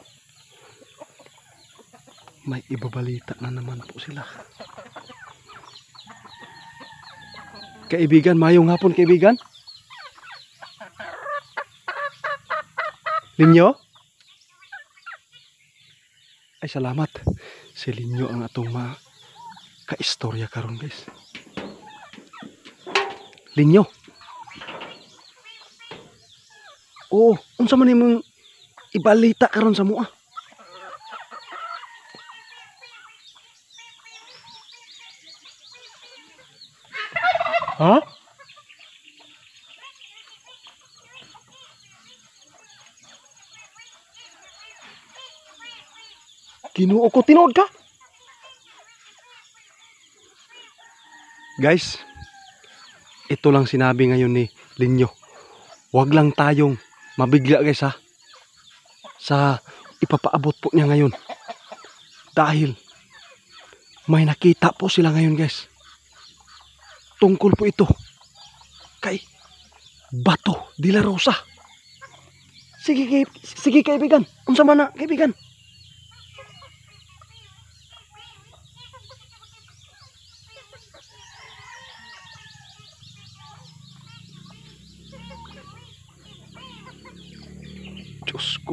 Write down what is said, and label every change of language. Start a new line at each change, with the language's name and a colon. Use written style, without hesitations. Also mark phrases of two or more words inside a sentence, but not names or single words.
Filipino: May ibabalita na naman po sila.
Cebuano: Kaibigan, mayong hapon, kaibigan. Linyo? Ay, salamat. Si Linyo ang atong ka-istorya karon, guys. Linyo. Oo, unsa man imong ibalita karon sa mua? Ha? Ginoo ko, tinuod ka?
Filipino: Guys, ito lang sinabi ngayon ni Linyo. Huwag lang tayong mabigla, guys, ha, sa ipapaabot po niya ngayon. Dahil may nakita po sila ngayon, guys. Tungkol po ito kay Bato de la Rosa.
Cebuano: Sige kaibigan. Unsa man na, kaibigan? Diyos ko.